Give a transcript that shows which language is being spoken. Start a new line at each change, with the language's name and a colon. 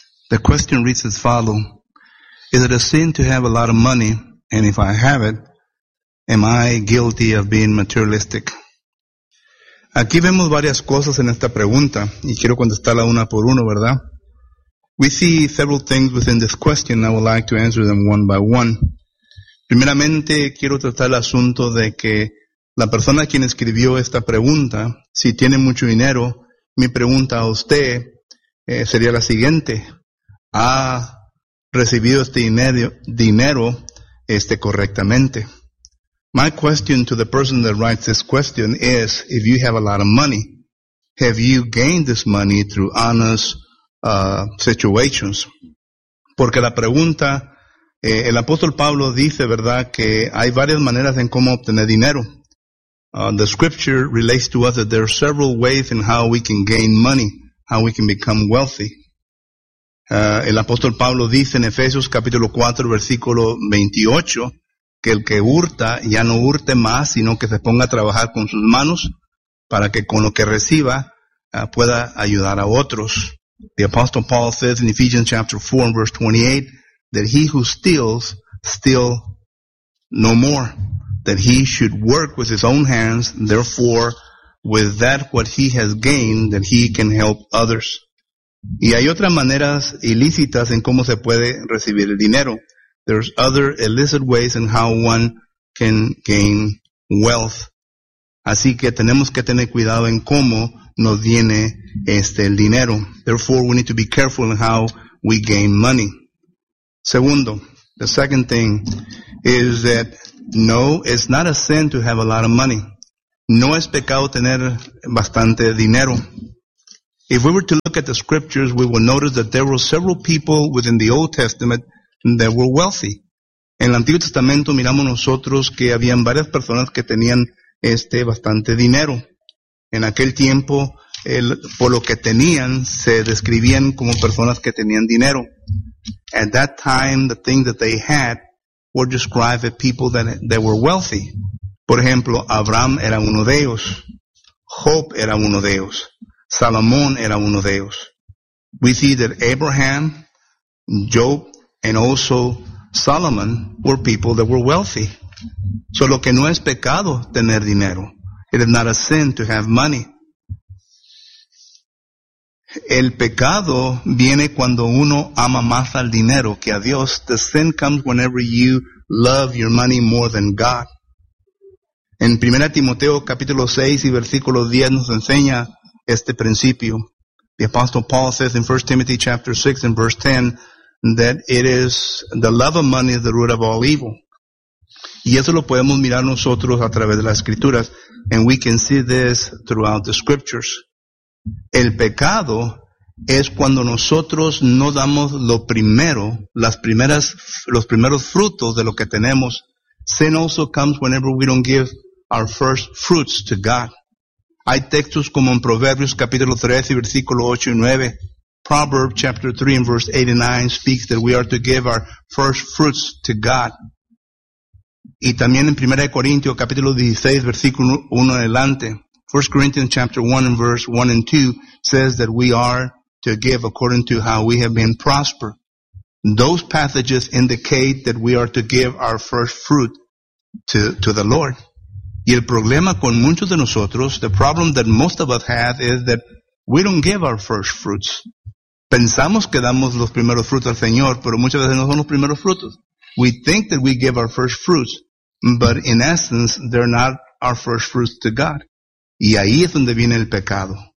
English: The question reads as follows. Is it a sin to have a lot of money? And if I have it, am I guilty of being materialistic?
Spanish: Aquí vemos varias cosas en esta pregunta, y quiero contestarla una por uno, ¿verdad?
English: We see several things within this question, and I would like to answer them one by one.
Spanish: Primeramente, quiero tratar el asunto de que la persona quien escribió esta pregunta, si tiene mucho dinero, mi pregunta a usted sería la siguiente. ¿Ha recibido este dinero correctamente?
English: My question to the person that writes this question is, if you have a lot of money, have you gained this money through honest situations?
Spanish: Porque la pregunta, el apóstol Pablo dice, ¿verdad?, que hay varias maneras en cómo obtener dinero.
English: The scripture relates to us that there are several ways in how we can gain money, how we can become wealthy.
Spanish: El apóstol Pablo dice en Efesios capítulo 4, versículo 28, que el que hurta ya no hurte más, sino que se ponga a trabajar con sus manos para que con lo que reciba pueda ayudar a otros.
English: The Apostle Paul says in Ephesians chapter 4 and verse 28 that he who steals, steal no more, that he should work with his own hands, therefore with that what he has gained, that he can help others.
Spanish: Y hay otras maneras ilícitas en cómo se puede recibir el dinero.
English: There's other illicit ways in how one can gain wealth.
Spanish: Así que tenemos que tener cuidado en cómo nos viene el dinero.
English: Therefore, we need to be careful in how we gain money. Segundo, the second thing is that No, it's not a sin to have a lot of money.
Spanish: No es pecado tener bastante dinero.
English: If we were to look at the scriptures, we would notice that there were several people within the Old Testament that were wealthy.
Spanish: En el Antiguo Testamento miramos nosotros que habían varias personas que tenían bastante dinero. En aquel tiempo, por lo que tenían, se describían como personas que tenían dinero.
English: At that time, the things that they had were described as people that were wealthy.
Spanish: Por ejemplo, Abraham era uno de ellos. Job era uno de ellos. Salomón era uno de ellos.
English: We see that Abraham, Job, and also Solomon were people that were wealthy.
Spanish: So lo que no es pecado tener dinero.
English: It is not a sin to have money.
Spanish: El pecado viene cuando uno ama más al dinero que a Dios.
English: The sin comes whenever you love your money more than God.
Spanish: En 1 Timoteo capítulo 6 y versículo 10 nos enseña este principio.
English: The Apostle Paul says in 1 Timothy chapter 6 and verse 10 that it is the love of money is the root of all evil.
Spanish: Y eso lo podemos mirar nosotros a través de las escrituras.
English: And we can see this throughout the scriptures.
Spanish: El pecado es cuando nosotros no damos lo primero, los primeros frutos de lo que tenemos.
English: Sin also comes whenever we don't give our first fruits to God.
Spanish: Hay textos como en Proverbios capítulo 13, versículo 8 y 9.
English: Proverbs chapter 3 and verse 8 and 9 speaks that we are to give our first fruits to God.
Spanish: Y también en 1 Corintios capítulo 16, versículo 1 adelante.
English: 1 Corinthians chapter 1 and verse 1 and 2 says that we are to give according to how we have been prospered. Those passages indicate that we are to give our first fruit to the Lord.
Spanish: Y el problema con muchos de nosotros,
English: the problem that most of us have is that we don't give our first fruits.
Spanish: Pensamos que damos los primeros frutos al Señor, pero muchas veces no son los primeros frutos.
English: We think that we give our first fruits, but in essence, they're not our first fruits to God.
Spanish: Y ahí es donde viene el pecado.